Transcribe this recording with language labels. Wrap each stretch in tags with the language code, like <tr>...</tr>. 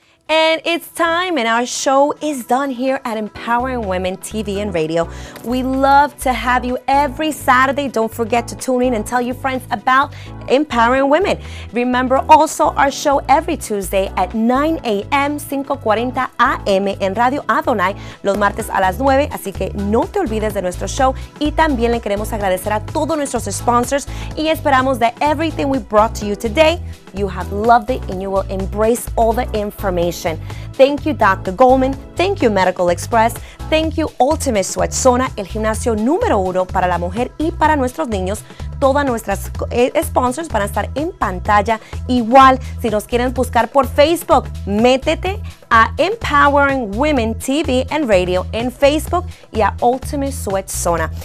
<en>And it's time, and our show is done here at Empowering Women TV and Radio. We love to have you every Saturday. Don't forget to tune in and tell your friends about Empowering Women. Remember also our show every Tuesday at 9 a.m., 5:40 a.m.</en> <es>en Radio Adonai, los martes a las 9. Así que no te olvides de nuestro show. Y también le queremos agradecer a todos nuestros sponsors. Y esperamos</es> <en>that everything we brought to you today, you have loved it and you will embrace all the information. Thank you, Dr. Goldman. Thank you, Medical Express. Thank you,</en> <es>Ultimate Sweat Zona, el gimnasio número 1 para la mujer y para nuestros niños. Todas nuestras sponsors van a estar en pantalla. Igual, si nos quieren buscar por Facebook, métete a Empowering Women TV and Radio en Facebook y a Ultimate Sweat Zona.</es>